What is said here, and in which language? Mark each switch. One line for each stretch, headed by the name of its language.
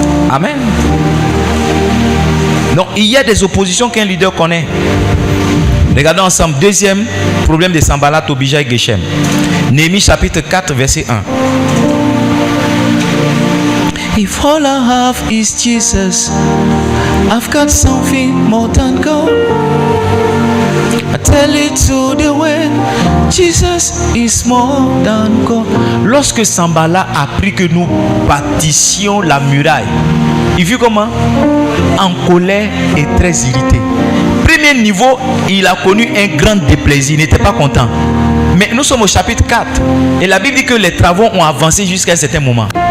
French: Amen. Donc il y a des oppositions qu'un leader connaît. Regardons ensemble. Deuxième problème de Sanballat, Tobija et Geshem. Néhémie chapitre 4 verset 1.
English: If all I have is Jesus, I've got something more than gold. I tell it to the world, Jesus is more than gold.
French: Lorsque Sanballat a appris que nous bâtissions la muraille, il fut comment? En colère et très irrité. Premier niveau, il a connu un grand déplaisir, il n'était pas content. Mais nous sommes au chapitre 4 et la Bible dit que les travaux ont avancé jusqu'à un certain moment.